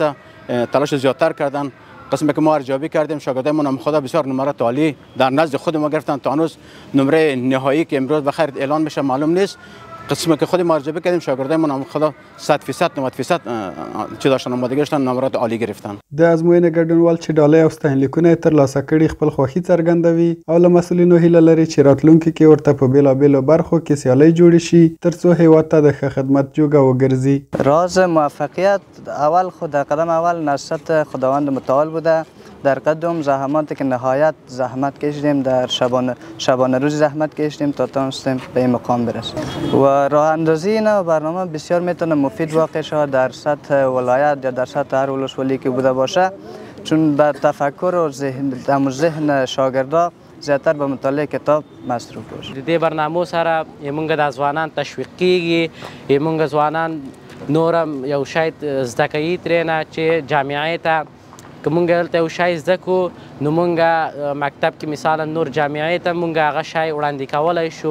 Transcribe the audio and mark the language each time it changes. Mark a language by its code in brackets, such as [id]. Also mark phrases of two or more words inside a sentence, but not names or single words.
[fa] تلاش زیادتر کردن. قسمی که ما ارزیابی کردیم شاگردان ما خدا بسیار نمرات عالی در نزد خود ما گرفتن. تا هنوز نمره نهایی که امروز بخیر اعلان میشه معلوم نیست. قسمی که خود ما ارزیابی کردیم شاگردان ما خدا 100% 90% چه داشتن آمادگی داشتن نمرات عالی گرفتن. [ps] د ازموینې ګډونوال چې ډالۍ او ستاینلیکونه یې ترلاسه کړي خپل خوښي څرګندوي او له مسؤلینو هیله لري چې راتلونکي کې ورته په بېلابېلو برخو کې سیالۍ جوړې شي ترڅو هیواد ته د ښه خدمت جوګه وګرځي. [fa] راز موفقیت اول خود در قدم اول نصرت خداوند متعال بوده. در قدم زحماتی که نهایت زحمت کشیدیم، در شبانه روز زحمت کشیدیم تا تونستیم به این مقام برسیم و راه اندازی این برنامه بسیار میتونه مفید واقع شود در سطح ولایت یا در سطح هر ولسوالی که بوده باشه، چون بر تفکر و ذهن شاگردا زیاتر به مطالعه کتاب مصروف باشه. [ps] د دې برنامو سره موږ د ځوانان تشویق کیږي، موږ ځوانان نورم یو شاید زده کوي ترېنه چې جامعې ته که مونږ دلته یو شی زده کړو نو مونږ مکتب کې مثلا نور جامعې ته مونږ هغه شی وړاندې کولی شو.